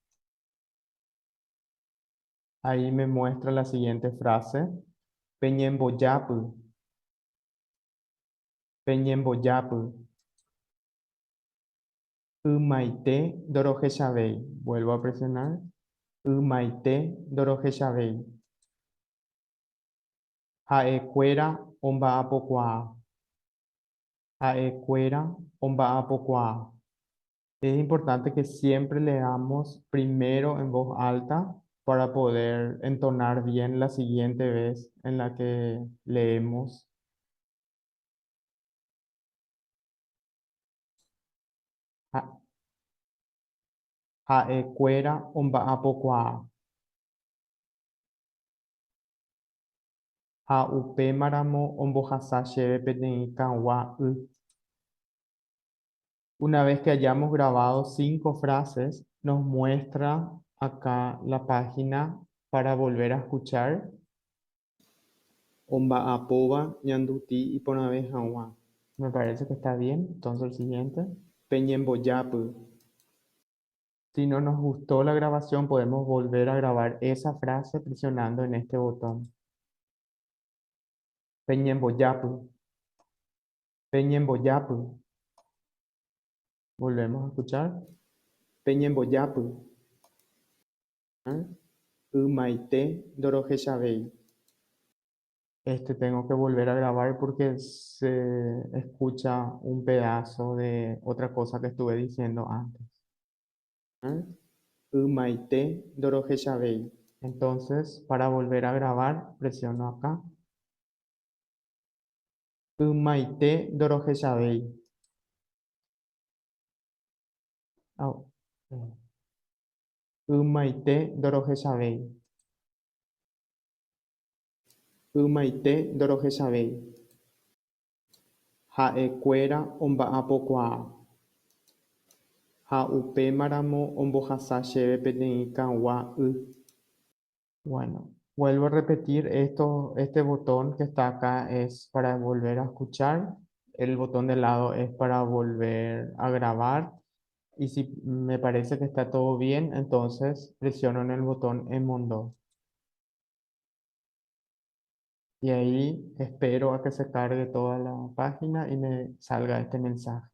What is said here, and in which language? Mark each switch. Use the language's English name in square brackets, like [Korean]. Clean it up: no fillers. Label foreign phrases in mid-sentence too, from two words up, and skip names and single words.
[Spanish] Ahí me muestra la siguiente frase: [Guarani] Peñemboyapu, Peñemboyapu, Umaite, Dorojeshabei. [Spanish] Vuelvo a presionar. [Guarani] Maite Dorojeshabei. Ha'ekuéra omba'apokuaa. Ha'ekuéra omba'apokuaa. [Spanish] Es importante que siempre leamos primero en voz alta para poder entonar bien la siguiente vez en la que leemos. [Guarani] Ha- Ha'ekuéra omba'apokuaa. Ha'upémaramo ombohasa chéve peteĩ kag̃ua y. [Spanish] Una vez que hayamos grabado 5 frases, nos muestra acá la página para volver a escuchar. [Guarani] Omba'apóva ñanduti iporãve hag̃ua. [Spanish] Me parece que está bien. Entonces el siguiente. Peñembojápy. Si no nos gustó la grabación, podemos volver a grabar esa frase presionando en este botón. [Guarani] Peñembojápy. Peñembojápy. [Spanish] Volvemos a escuchar. [Guarani] Peñembojápy. ¿Eh? Ymaite ndorohechavéi. [Spanish] Tengo que volver a grabar porque se escucha un pedazo de otra cosa que estuve diciendo antes. [Guarani] ¿Eh? Ymaite ndorohechavéi. [Spanish] Entonces, para volver a grabar, presiono acá. [Guarani] Ymaite ndorohechavéi. Au. Ymaite ndorohechavéi. Ymaite ndorohechavéi. Ha'ekuéra omba'apokuaa. Ha upémaramo ombohasa chéve peteĩ kag̃ua y. [Spanish] Bueno, vuelvo a repetir, este botón que está acá es para volver a escuchar, el botón de lado es para volver a grabar y si me parece que está todo bien, entonces presiono en el botón en mundo y ahí espero a que se cargue toda la página y me salga este mensaje.